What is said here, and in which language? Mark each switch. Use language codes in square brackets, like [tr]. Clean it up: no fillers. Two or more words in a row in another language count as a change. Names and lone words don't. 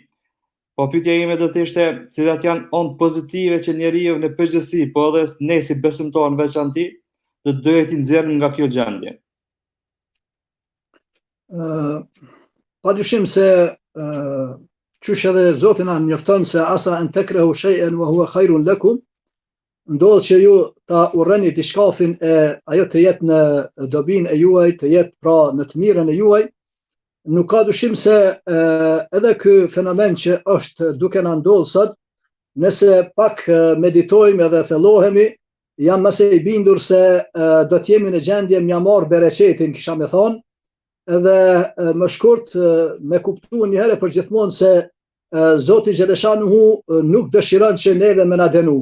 [sq] Po pyetja ime do të ishte, cilat janë onë pozitive që njeriu në përgjithësi, po edhe ne si besimtar në veçantë, do të duhet të nxjerrim nga kjo gjendje. Padyshim se qysh edhe Zoti na njofton se [ar] عسى أن تكرهوا شيئا وهو خير لكم, [sq] ndodh që ju ta urreni diçkafin ajo të jetë në dobinë e juaj, të jetë pra në të mirën e juaj. Nuk ka dyshim se edhe ky fenomen që është duke na ndodhur sot, nëse pak meditojmë edhe thellohemi, jam mëse i bindur se do të jemi në gjendje m'ja marr bereqetin, kisha me thonë, edhe më shkurt me kuptu një herë për gjithmonë se Zoti Xheleshanuhu nuk dëshiron që neve me na dënu.